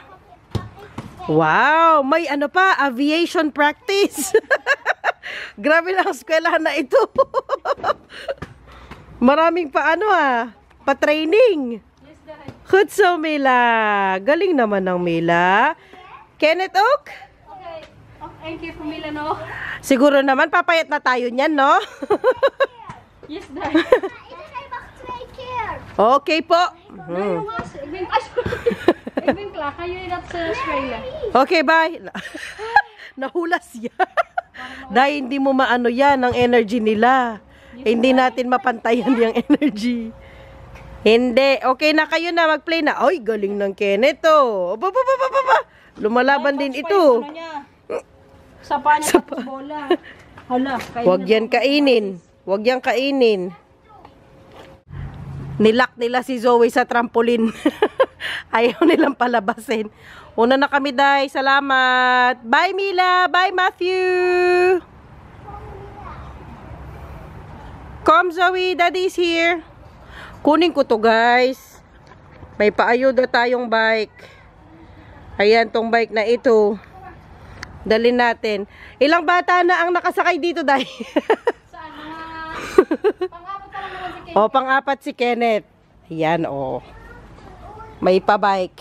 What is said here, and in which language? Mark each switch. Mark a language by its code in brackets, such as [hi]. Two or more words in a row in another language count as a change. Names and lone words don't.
[tl] Wow! May ano pa? [en] Aviation practice. [tl] Grabe lang eskwelahan na ito. Maraming pa ano pa-training. [en] Good so, [tl] Mila. Galing naman ng Mila. Kenneth Oak? [en] Okay. Thank you, [tl] Pumila, no? Siguro naman, papayat na tayo niyan, no? [en] Yes, Dad. [tl] Okay po. [nl] Ik ben klaar. Gaan jullie dat spelen? [en] Okay, bye. [tl] Nahulas yan. Dahil hindi mo maano yan, ang energy nila. Hindi natin mapantayan yung energy. Hindi. Okay na kayo na, mag-play na. Ay, galing ng Kenneth, oh. Lumalaban din ito. Sapa niya tapos bola. Hala, Huwag yan kainin. Huwag yan kainin. Nilak nila si Zoe sa trampoline. Ayaw nilang palabasin. Una na kami, Day. Salamat. Bye, Mila. Bye, Matthew. [en] Come, Zoe. Daddy's here. [tl] Kunin ko to, guys. May paayuda tayong bike. Ayan, tong bike na ito. Dalhin natin. Ilang bata na ang nakasakay dito, Day? Saan? Pang-apat pa lang naman si Kenneth. O, pang-apat si Kenneth. Ayan, o. May pa-bike.